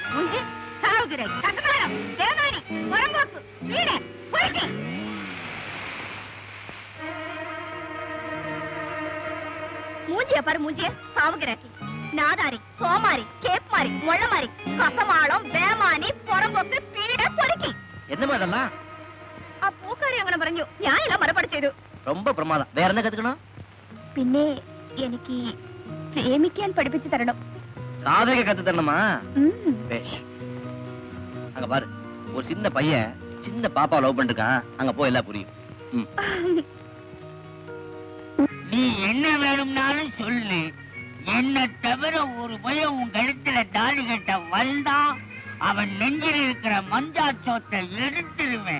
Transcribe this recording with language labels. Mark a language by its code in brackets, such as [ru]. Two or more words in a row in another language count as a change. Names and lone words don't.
[ta] மூஞ்சி சாவுகிற கசமாரம் தேவாரி வரம்போக்கு வீடு போயிட்டு. மூஞ்சிய பாரு. மூஞ்சிய சாவுகிறாக்கி நாதாரி சோமாரி கேப்மாரி முள்ளமாரி கசமாளம் வேமானி புறம்போக்கு பீட பொறுக்கி. என்னமா இதெல்லாம்? [ml] ആ പൂക്കാരി അങ്ങനെ പറഞ്ഞു. ഞാൻ എല്ലാം മറുപടി ചെയ്തു. [ta] ரொம்ப பிரமாதம். வேற என்ன கத்துக்கணும்? [ml] പിന്നെ എനിക്ക് പ്രേമിക്കാൻ പഠിപ്പിച്ചു തരണം. [ta] காதலிக்க கத்து தரணுமா? பேஷ். அங்க பாரு, ஒரு சின்ன பையன் சின்ன பாப்பா லவ் பண்ணிருக்கான். அங்க போய் எல்லாம் புரியும். நீ என்ன வேணும்னாலும் சொல்லு. என்ன தவிர ஒரு பையன் உன் கழுத்துல தாலி கட்ட வந்தா அவன் நெஞ்சில் இருக்கிற மஞ்சா சோத்தை எடுத்துருவேன்.